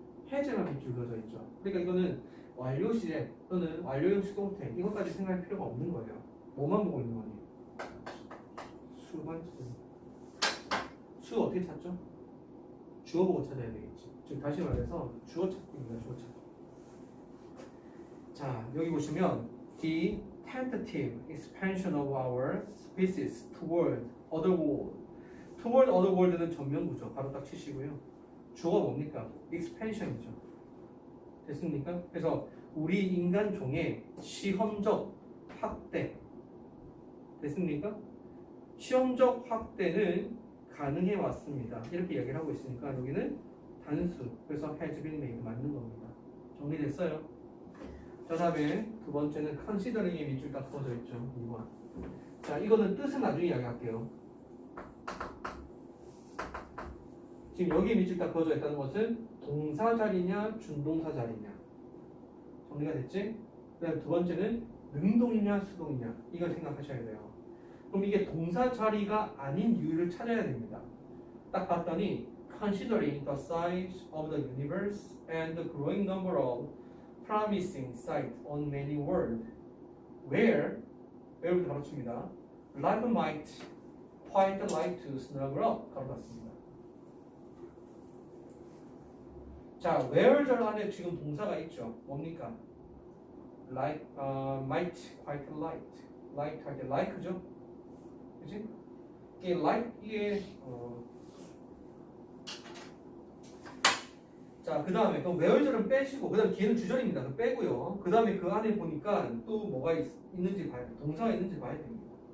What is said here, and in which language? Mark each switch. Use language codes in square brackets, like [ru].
[ko] has만 밑줄 그어져 있죠. 그러니까 이거는 완료시제 또는 완료형 수동태 이것까지 생각할 필요가 없는 거예요. 뭐만 보고 있는 거니? 수만 찾는. 수 어떻게 찾죠? 주어 보고 찾아야 되겠지. 즉 다시 말해서 주어 찾기입니다. 주어 찾기. 자, 여기 보시면 [en] the tentative expansion of our species toward other world. toward other world는 [ko] 전면구죠. 바로 딱 치시고요. 주어가 뭡니까? expansion이죠. 됐습니까? 그래서 우리 인간 종의 시험적 확대. 됐습니까? 시험적 확대는 가능해 왔습니다. 이렇게 이야기를 하고 있으니까 여기는 단수. 그래서 has been made 맞는 겁니다. 정리됐어요? 자, 다음에 두 번째는 considering의 밑줄 딱 써져 있죠. 2번. 자, 이거는 뜻은 나중에 이야기할게요. 지금 여기에 밑줄 딱 그어져 있다는 것은 동사 자리냐 준동사 자리냐 정리가 됐지? 그 다음 두 번째는 능동이냐 수동이냐 이걸 생각하셔야 돼요. 그럼 이게 동사 자리가 아닌 이유를 찾아야 됩니다. 딱 봤더니 [en] considering the size of the universe and the growing number of promising sites on many worlds where부터 [ko] 가로칩니다. [en] Life might quite like to snuggle up [ko] 가로 닫습니다. 자, where절 안에 지금 동사가 있죠. 뭡니까? [en] Like, might quite like [ko] 할 때 [en] like죠. [ko] 그치? 이게 like 이게 자, 그 다음에 그럼 where절은 빼시고 그 다음에 뒤에는 주절입니다. 그 빼고요. 그 다음에 그 안에 보니까 또 뭐가 있는지 봐야 돼. 동사가 있는지 봐야 됩니다.